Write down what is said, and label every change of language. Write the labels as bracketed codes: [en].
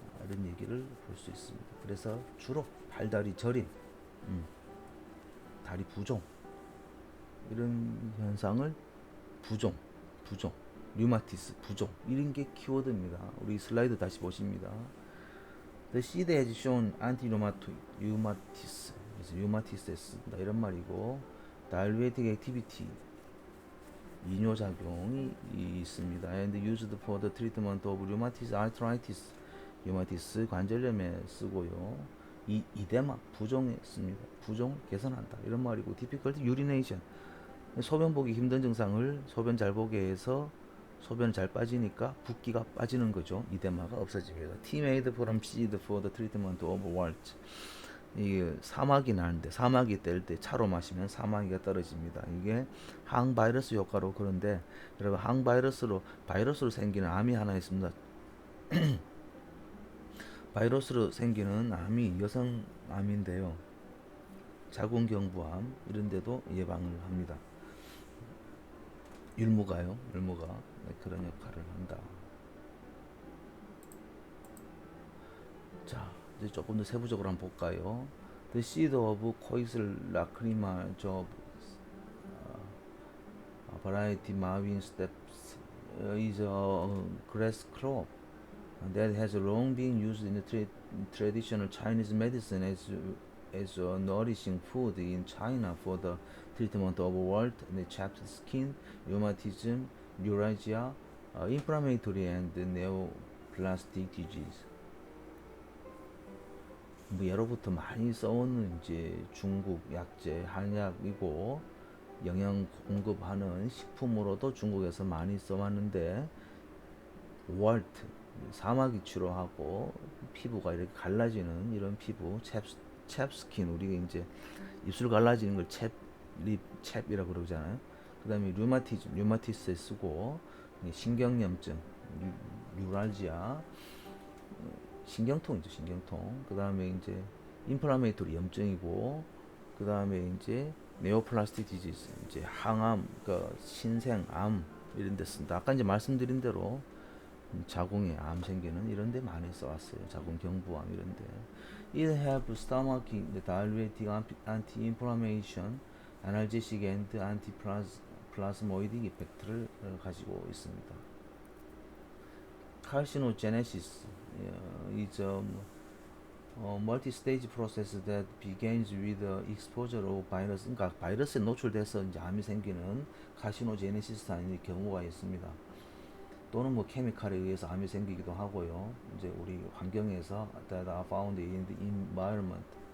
[ko] 이런 얘기를 볼 수 있습니다. 그래서 주로 팔다리 저림, 다리 부종 이런 현상을 부종, 류마티스, 부종 이런 게 키워드입니다. 우리 슬라이드 다시 보십니다. [en] The seed has shown anti-rheumatis, [ko] 그래서 류마티스에 쓴다 이런 말이고, [en] diuretic activity [ko] 이뇨작용이 있습니다. [en] and used for the treatment of rheumatic arthritis, [ko] 류마티스 관절염에 쓰고요. 이데마 부종에 씁니다. 부종 개선한다 이런 말이고, [en] difficult urination, [ko] 소변 보기 힘든 증상을 소변 잘 보게 해서 소변 잘 빠지니까 붓기가 빠지는 거죠. 이데마가 없어집니다. [en] Tea made from seed for the treatment of wart, [ko] 이게 사마귀 나는데, 사마귀 뗄 때 차로 마시면 사마귀가 떨어집니다. 이게 항바이러스 효과로. 그런데 여러분, 항바이러스로 바이러스로 생기는 암이 하나 있습니다. 바이러스로 생기는 암이 여성암인데요, 자궁경부암 이런 데도 예방을 합니다. 율무가요. 율무가 그런 역할을 한다. 자, 이제 조금 더 세부적으로 한번 볼까요? [en] The seed of Coix lacrima job, variety Marvin steps, is a grass crop that has long been used in the traditional Chinese medicine as a nourishing food in China for the treatment of wart and chapped skin, rheumatism, neuralgia, inflammatory and neoplastic disease. [ko] 뭐 예로부터 많이 써오는 이제 중국 약재, 한약이고, 영양 공급하는 식품으로도 중국에서 많이 써왔는데, 월트, 사마귀 치료하고 피부가 이렇게 갈라지는 이런 피부, 챕스킨, 우리가 이제 입술 갈라지는 걸 챕이라고 그러잖아요. 그 다음에 류마티스에 쓰고, 신경염증, 뉴랄지아, 신경통이죠, 신경통. 그 다음에 이제 인플라메이토리 염증이고, 그 다음에 이제 네오플라스틱 디지즈, 이제 항암, 그 신생암 이런 데 쓴다. 아까 이제 말씀드린 대로 자궁에 암 생기는 이런 데 많이 써왔어요. 자궁경부암 이런 데. [en] It have stomach, diuretic, anti-inflammation, analgesic and anti-plasmoidic effect를 가지고 있습니다. Carcinogenesis is a multi-stage process that begins with the exposure of virus. [ko] 그러니까 바이러스에 노출돼서 이제 암이 생기는 카시노제네시스라는 경우가 있습니다. 또는 뭐 케미칼에 의해서 암이 생기기도 하고요. 이제 우리 환경에서 [en] that are found in the environment.